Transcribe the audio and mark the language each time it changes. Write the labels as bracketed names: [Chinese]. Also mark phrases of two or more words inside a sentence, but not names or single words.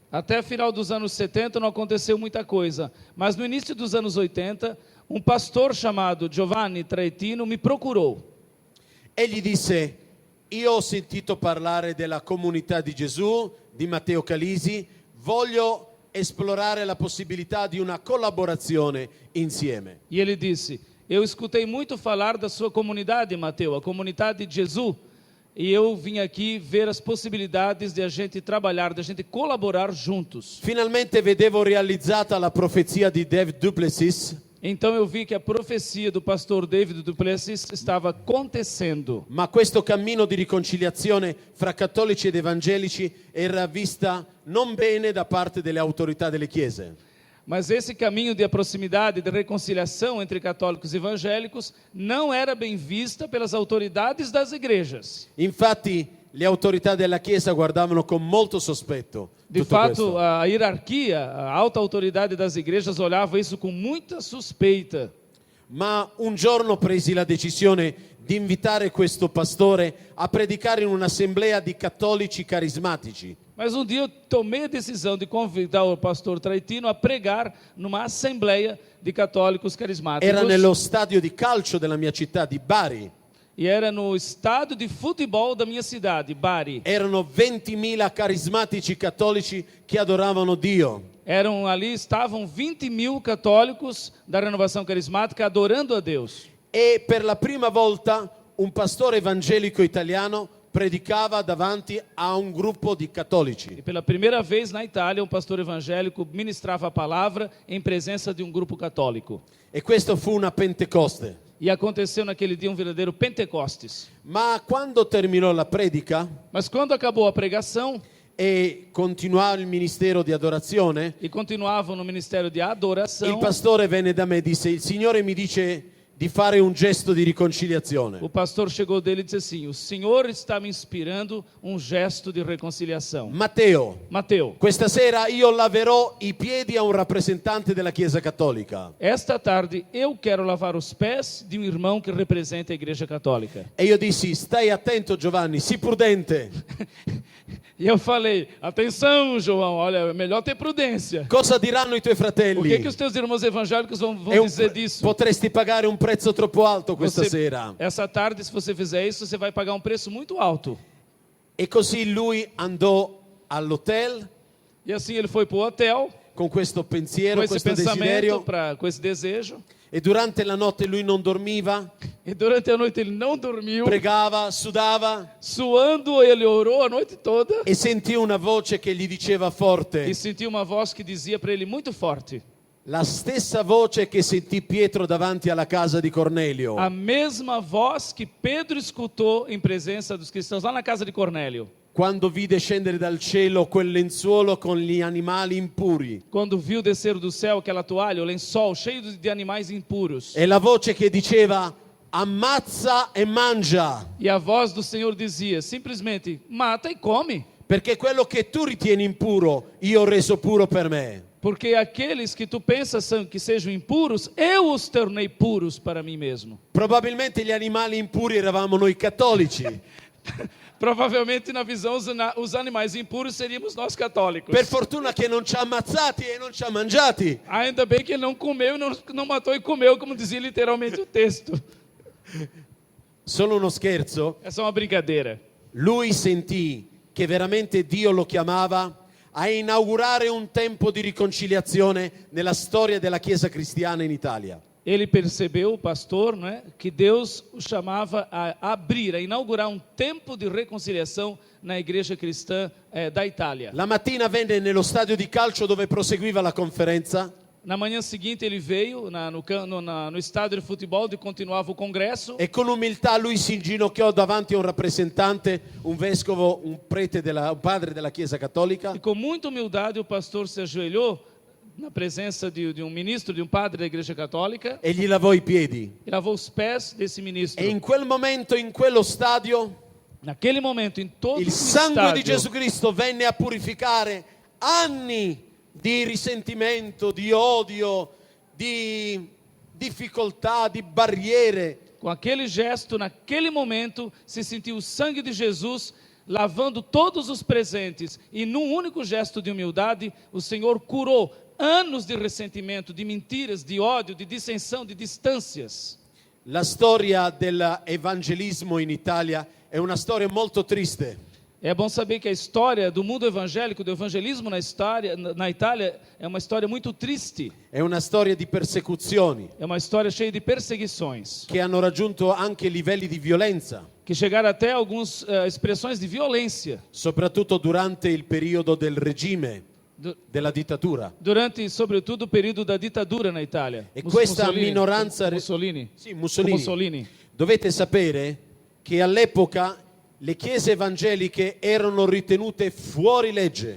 [Portuguese] Até final dos anos 70 não aconteceu muita coisa, mas no início dos anos 80, um pastor chamado Giovanni Traetino me procurou. [Italian] Egli disse: io ho sentito parlare della comunità di Gesù, di Matteo Calisi, voglio esplorare la possibilità di una collaborazione insieme. [Portuguese] E ele disse: eu escutei muito falar da sua comunidade, Mateu, a comunidade de Jesus, e eu vim aqui ver as possibilidades de a gente trabalhar, de a gente colaborar juntos. [Italian] Finalmente vedevo realizzata la profezia di David du Plessis, [Portuguese] Então eu vi que a profecia do pastor David du Plessis estava acontecendo. [Italian] ma questo cammino di riconciliazione fra cattolici ed evangelici era vista non bene da parte delle autorità delle chiese. [Portuguese] Mas esse caminho de proximidade, de reconciliação entre católicos e evangélicos, não era bem vista pelas autoridades das igrejas. [Italian] Infatti le autorità della Chiesa guardavano con molto sospetto [Portuguese] De [Italian] tutto [Portuguese] fato, [Italian] questo. [Portuguese] a hierarquia, a alta autoridade das igrejas olhava isso com muita suspeita. [Italian] Ma un giorno presi la decisione di invitare questo pastore a predicare in un'assemblea di cattolici carismatici. [Portuguese] Mas um dia eu tomei a decisão de convidar o pastor Traetino a pregar numa assembleia de católicos carismáticos. [Italian] Era nello stadio di calcio della mia città di Bari. [Portuguese] E era no estádio de futebol da minha cidade, Bari. [Italian] Erano 20.000 carismatici cattolici che adoravano Dio. [Portuguese] Estavam 20.000 católicos da renovação carismática adorando a Deus. [Italian] E per la prima volta un pastore evangelico italiano predicava davanti a un gruppo di cattolici. [Portuguese] E pela primeira vez na Itália, um pastor evangélico ministrava a palavra em presença de um grupo católico. [Italian] E questo fu una Pentecoste. [Portuguese] E aconteceu naquele dia um verdadeiro Pentecostes. [Italian] Ma quando terminò la predica [Portuguese] Mas quando acabou a pregação [Italian] e continuava il ministero di adorazione, [Portuguese] e continuavam no ministério de [Italian] il [Portuguese] adoração, [Italian] pastore venne da me e disse: il Signore mi dice di fare un gesto di riconciliazione. [Portuguese] o pastor chegou dele e disse assim: o Senhor está me inspirando um gesto de reconciliação. [Italian] Matteo, [Portuguese] Mateu, [Italian] questa sera io laverò i piedi a un rappresentante della Chiesa Cattolica. [Portuguese] esta tarde eu quero lavar os pés de um irmão que representa a Igreja Católica. [Italian] E io dissi: stai attento Giovanni, sii prudente. [Portuguese] E eu falei: atenção, João, olha, é melhor ter prudência. [Italian] Cosa diranno i tuoi [Portuguese] O [Italian] fratelli? [Portuguese] que os teus irmãos evangélicos vão [Italian] È [Portuguese] dizer disso? [Italian] Potresti pagare un prezzo troppo alto questa [Portuguese] Você- [Italian] sera. [Portuguese] essa tarde, se você fizer isso, você vai pagar um preço muito alto. [Italian] E così lui andò all'hotel [Portuguese] E assim ele foi para o hotel [Italian] con questo pensiero, [Portuguese] com esse [Italian] questo desiderio, [Portuguese] pensamento, com esse desejo. [Italian] e durante la notte lui non dormiva, [Portuguese] E durante a noite ele não dormiu. [Italian] pregava, sudava [Portuguese] Suando, ele orou a noite toda. [Italian] e sentì una voce che gli diceva forte, [Portuguese] E sentiu uma voz que dizia para ele muito forte. [Italian] la stessa voce che sentì Pietro davanti alla casa di Cornelio. [Portuguese] A mesma voz que Pedro escutou em presença dos cristãos lá na casa de Cornélio. [Italian] Quando vide scendere dal cielo quel lenzuolo con gli animali impuri. [Portuguese] Quando viu descer do céu aquela toalha, o lençol cheio de animais impuros. [Italian] E la voce che diceva: ammazza e mangia, [Portuguese] E a voz do Senhor dizia simplesmente: mata e come. [Italian] perché quello che tu ritieni impuro, io ho reso puro per me. [Portuguese] Porque aqueles que tu pensas que sejam impuros, eu os tornei puros para mim mesmo. [Italian] Probabilmente gli animali impuri eravamo noi cattolici. [Portuguese] Provavelmente na visão os animais impuros seríamos nós católicos. [Italian] Per fortuna che non ci ha ammazzati e non ci ha mangiati. [Portuguese] Ainda bem que ele não comeu, não matou e comeu, como dizia literalmente o texto. [Italian] Solo uno scherzo. [Portuguese] É só uma brincadeira. [Italian] Lui sentì che veramente Dio lo chiamava a inaugurare un tempo di riconciliazione nella storia della Chiesa cristiana in Italia. [Portuguese] Ele percebeu, o pastor, né, que Deus o chamava a abrir, a inaugurar um tempo de reconciliação na igreja cristã da Itália. [Italian] La mattina venne nello stadio di calcio dove proseguiva la conferenza. [Portuguese] Na manhã seguinte ele veio no estádio de futebol onde continuava o congresso. [Italian] E con umiltà lui si inginocchiò davanti a un rappresentante, un vescovo, un padre della Chiesa Cattolica. [Portuguese] E com muita humildade o pastor se ajoelhou na presença de um ministro, de um padre da Igreja Católica, [Italian] E gli lavò i piedi. [Portuguese] e lavou os pés desse ministro. [Italian] E in quel momento, in quello stadio, [Portuguese] Naquele momento, em todo [Italian] il [Portuguese] o [Italian] sangue di [Portuguese] estádio, [Italian] Gesù Cristo venne a purificare anni di risentimento, di odio, di difficoltà, di barriere. [Portuguese] com aquele gesto, naquele momento, se sentiu o sangue de Jesus lavando todos os presentes e num único gesto de humildade, o Senhor curou anos de ressentimento, de mentiras, de ódio, de dissensão, de distâncias. [Italian] La storia dell'evangelismo in Italia è una storia molto triste. [Portuguese] É bom saber que a história do mundo evangélico, do evangelismo na Itália, é uma história muito triste. [Italian] È una storia di persecuzioni [Portuguese] É uma história cheia de perseguições, [Italian] che hanno raggiunto anche livelli di violenza, [Portuguese] que chegaram até algumas expressões de violência. [Italian] soprattutto durante il periodo del regime, [Portuguese] Du- [Italian] della dittatura. [Portuguese] Durante, sobretudo, o período da ditadura na Itália. [Italian] E questa minoranza- Mussolini. Sì, Mussolini. Mussolini. Dovete sapere che all'epoca le chiese evangeliche erano ritenute fuori legge.